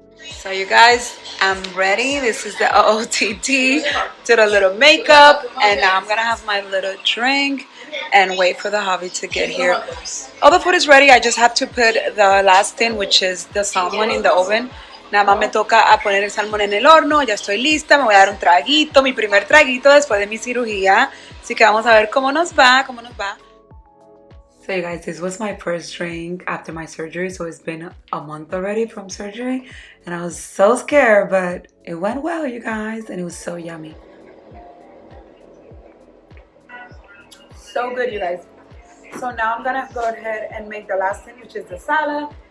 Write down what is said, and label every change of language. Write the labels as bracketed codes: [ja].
[en] So you guys, I'm ready. This is the OOTD. Did a little makeup, and now I'm gonna have my little drink and wait for the hubby to get here. All the food is ready. I just have to put the last thing, which is the salmon, in the oven. [es] Nada más me toca a poner el salmón en el horno. Ya estoy lista. Me voy a dar un traguito, mi primer traguito después de mi cirugía. Así que vamos a ver cómo nos va, cómo nos va. [en] So you guys, this was my first drink after my surgery. So it's been a month already from surgery. And I was so scared, but it went well, you guys. And it was so yummy. So good, you guys. So now I'm gonna go ahead and make the last thing, which is the salad.